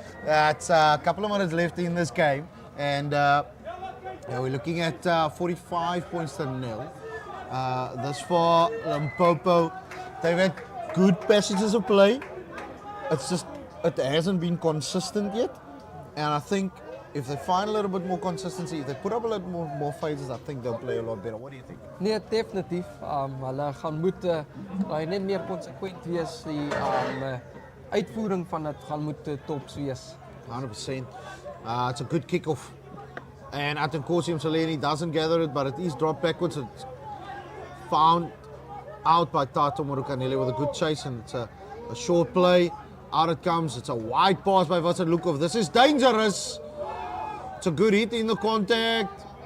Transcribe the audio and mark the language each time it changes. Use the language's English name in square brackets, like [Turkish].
[English] It's a couple of minutes left in this game, and we're looking at 45 points to 0. Thus far, Limpopo, they've had good passages of play. It's just, it hasn't been consistent yet, and I think if they find a little bit more consistency, if they put up a little more phases, I think they'll play a lot better. What do you think? [Afrikaans] Nee, definitief. Hulle gaan moet net meer konsekwent wees. Die uitvoering van dit gaan moet tops wees. [English] 100%. It's a good kickoff. And I think Kosim Saleni doesn't gather it, but it is dropped backwards. It's found out by Tato Morukanele with a good chase, and it's a short play. Out it comes. It's a wide pass by Vincent Lukov. This is dangerous. It's a good hit in the contact.